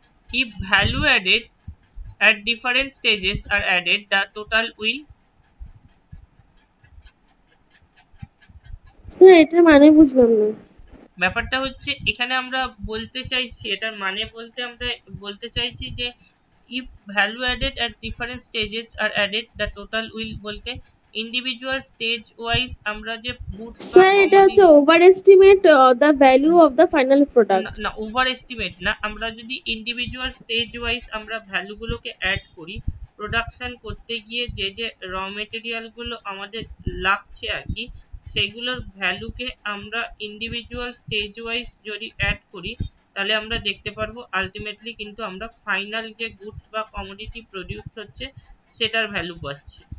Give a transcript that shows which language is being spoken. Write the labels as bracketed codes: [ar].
[en] If value added at different stages are added, the total will, [bn] Sir, এটা মানে বুঝলাম না। ব্যাপারটা হচ্ছে এখানে আমরা বলতে চাইছি, এটার মানে বলতে আমরা বলতে চাইছি যে [en] if value added at different stages are added, the total will [bn] বলতে [en] individual stage wise [bn] আমরা যে গুডস বা [en] Sir, [bn] এটা হচ্ছে [en] overestimate the value of the final product. [bn] না ওভার এস্টিমেট না, আমরা যদি ইন্ডিভিজুয়াল স্টেজ ওয়াইজ আমরা ভ্যালু গুলোকে অ্যাড করি, প্রোডাকশন করতে গিয়ে যে যে র মেটেরিয়াল গুলো আমাদের লাগছে আর কি, সেগুলোর ভ্যালুকে আমরা ইন্ডিভিজুয়াল স্টেজ ওয়াইজ যদি অ্যাড করি, তাহলে আমরা দেখতে পারবো আলটিমেটলি কিন্তু আমরা ফাইনাল যে গুডস বা কমোডিটি প্রডিউস হচ্ছে সেটার ভ্যালু পাচ্ছি।